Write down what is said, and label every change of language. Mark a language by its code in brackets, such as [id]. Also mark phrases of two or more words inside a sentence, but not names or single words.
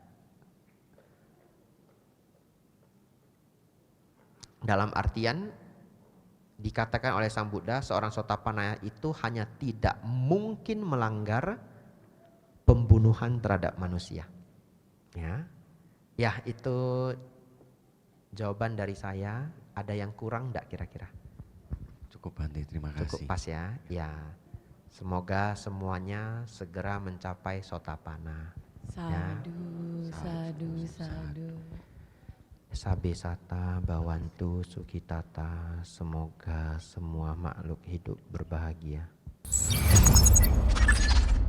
[id] Dalam artian dikatakan oleh Sang Buddha, seorang sotapana itu hanya tidak mungkin melanggar pembunuhan terhadap manusia. Ya. Ya, itu jawaban dari saya. Ada yang kurang enggak kira-kira? Cukup. Cukup Bante, terima Cukup kasih. pas ya. Ya. Semoga semuanya segera mencapai Sotapanna. [pi] Sadu, Sadu, sadu, sadu. Sabe sata bawantu sukitata. [id] Semoga semua makhluk hidup berbahagia.